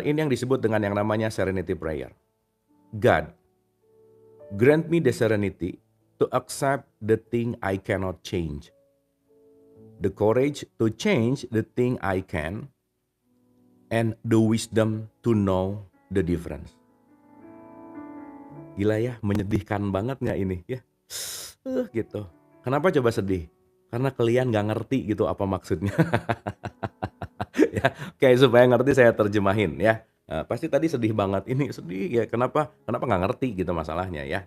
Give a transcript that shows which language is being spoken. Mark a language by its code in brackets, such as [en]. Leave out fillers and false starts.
[id] Ini yang disebut dengan yang namanya serenity prayer. [en] God, grant me the serenity to accept the thing I cannot change. The courage to change the thing I can. And the wisdom to know the difference. [id] Gila ya, menyedihkan banget gak ini ya? Gitu. Kenapa coba sedih? Karena kalian gak ngerti gitu apa maksudnya. Ya, kayak supaya ngerti saya terjemahin ya. Pasti tadi sedih banget, ini sedih ya kenapa nggak ngerti gitu masalahnya ya.